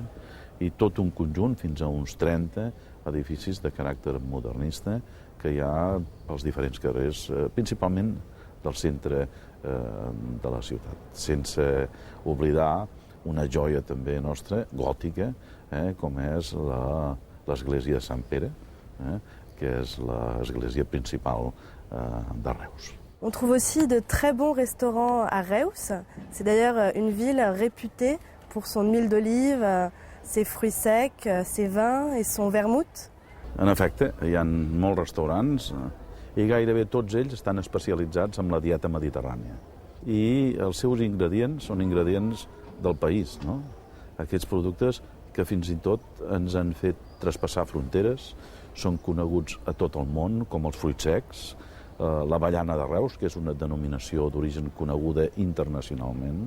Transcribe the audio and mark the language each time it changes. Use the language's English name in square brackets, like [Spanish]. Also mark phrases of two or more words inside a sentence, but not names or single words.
[Catalan] i tot un conjunt, fins a uns 30 edificis de caràcter modernista que hi ha pels diferents carrers, principalment del centre de la ciutat, sense oblidar una joia també nostra, gòtica, com és l'església de Sant Pere, que és l'església principal de Reus. [French] On trouve aussi de très bons restaurants à Reus. C'est d'ailleurs une ville réputée pour son huile d'olive, ses fruits secs, ses vins et son vermouth. [Catalan] En efecte, hi ha molts restaurants i gairebé tots ells estan especialitzats en la dieta mediterrània. I els seus ingredients són ingredients del país, no? Aquests productes que fins i tot ens han fet traspassar fronteres, són coneguts a tot el món, com els fruits secs, l'avellana de Reus, que és una denominació d'origen coneguda internacionalment.